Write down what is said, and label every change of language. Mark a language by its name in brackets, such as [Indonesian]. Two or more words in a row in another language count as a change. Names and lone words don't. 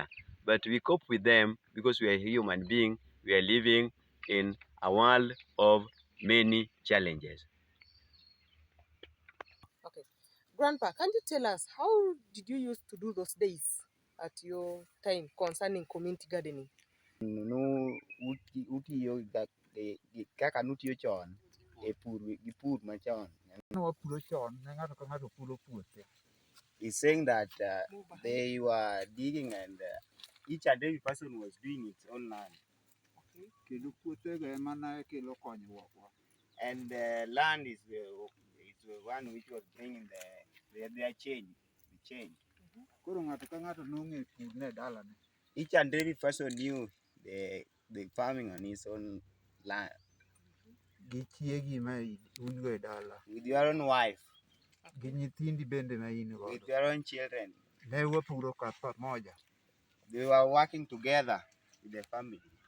[English] But we cope with them because we are human beings. We are living in a world of many challenges. Okay. Grandpa, can you tell us how did you used to do those days at your time concerning community gardening? [Luo (Kenya and Tanzania)] Utiyo kaka nutiyo chon e pur gi pur machon. Wapuro chon ne ng'ato ka ng'ato puro puothe. [English] He's saying that they were digging and each and every person was doing its own land. [Luo (Kenya and Tanzania)] Kendo puothe ga mana kelo konyruok. [English] And land is the one which was bringing their change, the change. [Luo (Kenya and Tanzania)] Koro ng'ato ka ng'ato nong'e pur ne dalane. [English] Each and every person knew the farming on his own land. With your own wife. With your own children. They were working together with the family.